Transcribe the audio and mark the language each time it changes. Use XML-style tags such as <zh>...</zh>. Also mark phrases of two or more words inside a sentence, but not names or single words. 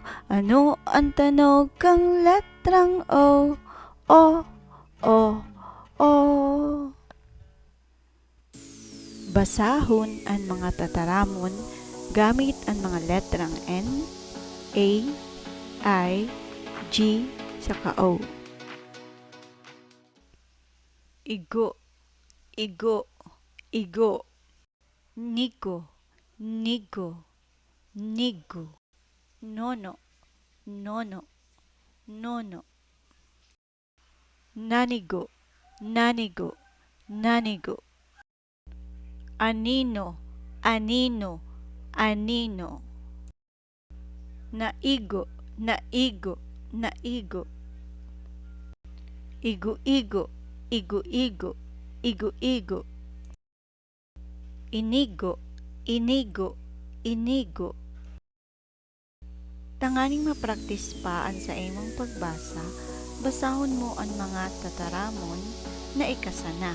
<bik>Ano ang tanog kang letrang O, O. Basahon ang mga Tataramon gamit ang mga letrang N, A, I, G, saka O. Igo, igo, igo. Nigo, nigo, nigo. Nono, nono, nono. Nanigo, nanigo, nanigo. Anino, anino, anino. Naigo, naigo, naigo. Igo-igo, igo-igo, igo-igo. Inigo, inigo, inigo. Tanganing mapraktis pa ang sa imong pagbasa, basahon mo ang mga Tataramon na ikasana.</bik>